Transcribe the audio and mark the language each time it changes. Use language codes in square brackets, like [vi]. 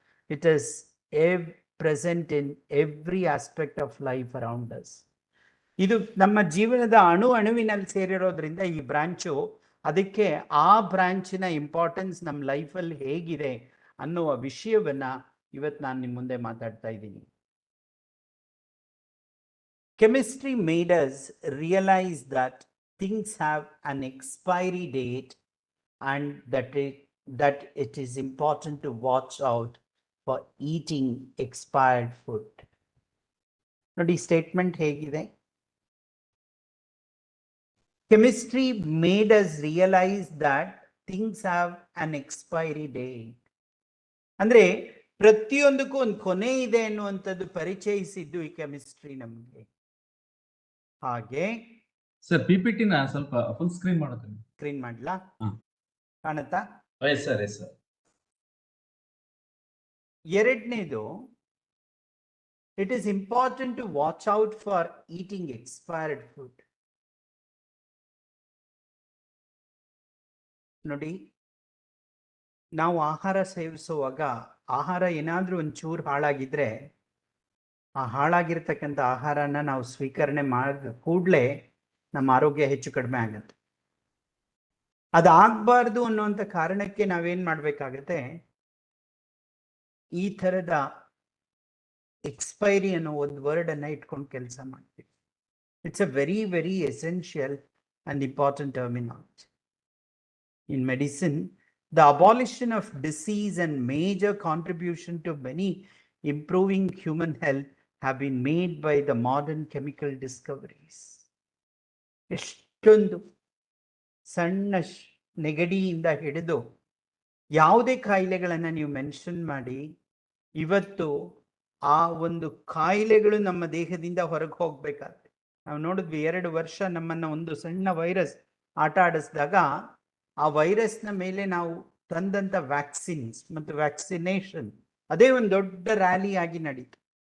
[en] It is present in every aspect of life around us. [kn] ಇದು ನಮ್ಮ ಜೀವನದ ಅಣುವಿನಲ್ಲಿ ಸೇರಿರೋದ್ರಿಂದ ಈ ಬ್ರಾಂಚು, ಅದಕ್ಕೆ ಆ ಬ್ರಾಂಚಿನ ಇಂಪಾರ್ಟೆನ್ಸ್ ನಮ್ಮ ಲೈಫಲ್ಲಿ ಹೇಗಿದೆ ಅನ್ನುವ ವಿಷಯವನ್ನ ಇವತ್ತು ನಾನು ನಿಮ್ಮ ಮುಂದೆ ಮಾತಾಡ್ತಾ ಇದ್ದೀನಿ. [en] Chemistry made us realize that things have an expiry date and that it is important to watch out for eating expired food. [kn] ನೋಡಿ ಸ್ಟೇಟ್ಮೆಂಟ್ ಹೇಗಿದೆ. [en] Chemistry made us realize that things have an expiry date. [kn] ಅಂದ್ರೆ ಪ್ರತಿಯೊಂದಕ್ಕೂ ಒಂದು ಕೊನೆ ಇದೆ ಅನ್ನುವಂಥದ್ದು ಪರಿಚಯಿಸಿದ್ದು ಈ chemistry ನಮಗೆ. ಹಾಗೆ ಸರ್ ಪಿಪಿಟಿನ ಸ್ವಲ್ಪ ಫುಲ್ ಸ್ಕ್ರೀನ್ ಮಾಡುತ್ತೇನೆ. ಸ್ಕ್ರೀನ್ ಮಾಡ್ಲಾ? ಕಾಣುತ್ತಾ? [en] Yes sir, yes sir. ಎರಡನೇದು, it is important to watch out for eating expired food. [kn] ನೋಡಿ, ನಾವು ಆಹಾರ ಸೇವಿಸುವಾಗ ಆಹಾರ ಏನಾದರೂ ಒಂಚೂರು ಹಾಳಾಗಿದ್ರೆ, ಆ ಹಾಳಾಗಿರ್ತಕ್ಕಂಥ ಆಹಾರನ ನಾವು ಸ್ವೀಕರಣೆ ಮಾಡಿದ ಕೂಡಲೇ ನಮ್ಮ ಆರೋಗ್ಯ ಹೆಚ್ಚು ಕಡಿಮೆ ಆಗುತ್ತೆ. ಅದಾಗಬಾರ್ದು ಅನ್ನುವಂಥ ಕಾರಣಕ್ಕೆ ನಾವೇನು ಮಾಡಬೇಕಾಗತ್ತೆ, ಈ ಥರದ ಎಕ್ಸ್ಪೈರಿ ಅನ್ನೋ ಒಂದು ವರ್ಡನ್ನು ಇಟ್ಕೊಂಡು ಕೆಲಸ ಮಾಡ್ತೀವಿ. [en] It's a very very essential and important terminology. In medicine, the abolition of disease and major contribution to many improving human health have been made by the modern chemical discoveries. [kn] ಎಷ್ಟೊಂದು ಸಣ್ಣ ನೆಗಡಿಯಿಂದ ಹಿಡಿದು ಯಾವುದೇ ಕಾಯಿಲೆಗಳನ್ನು ನೀವು ಮೆನ್ಷನ್ ಮಾಡಿ, ಇವತ್ತು ಆ ಒಂದು ಕಾಯಿಲೆಗಳು ನಮ್ಮ ದೇಹದಿಂದ ಹೊರಗೆ ಹೋಗ್ಬೇಕಾದ್ರೆ, ನಾವು ನೋಡಿದ್ವಿ 2 ವರ್ಷ ನಮ್ಮನ್ನು ಒಂದು ಸಣ್ಣ ವೈರಸ್ ಆಟ ಆಡಿಸಿದಾಗ ಆ ವೈರಸ್ನ ಮೇಲೆ ನಾವು ತಂದಂಥ ವ್ಯಾಕ್ಸಿನ್ಸ್ ಮತ್ತು ವ್ಯಾಕ್ಸಿನೇಷನ್ ಅದೇ ಒಂದು ದೊಡ್ಡ ರ್ಯಾಲಿ ಆಗಿ ನಡೀತು.